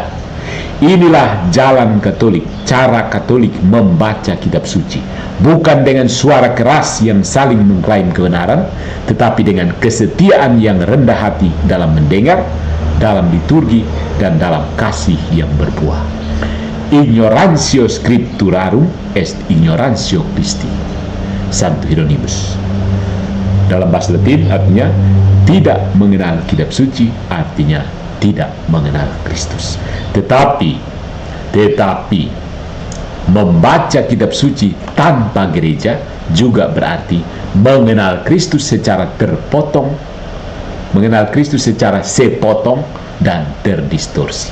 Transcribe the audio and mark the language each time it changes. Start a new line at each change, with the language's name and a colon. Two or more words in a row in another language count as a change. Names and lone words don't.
Indonesian: Inilah jalan Katolik, cara Katolik membaca kitab suci. Bukan dengan suara keras yang saling mengklaim kebenaran, tetapi dengan kesetiaan yang rendah hati dalam mendengar, dalam liturgi, dan dalam kasih yang berbuah.
Latin: Ignorantio scripturarum est ignorantio Christi.
Indonesian: Santo Hieronymus. Dalam bahasa Latin artinya tidak mengenal kitab suci, artinya tidak mengenal Kristus. Tetapi membaca kitab suci tanpa gereja juga berarti mengenal Kristus secara terpotong, mengenal Kristus secara sepotong dan terdistorsi.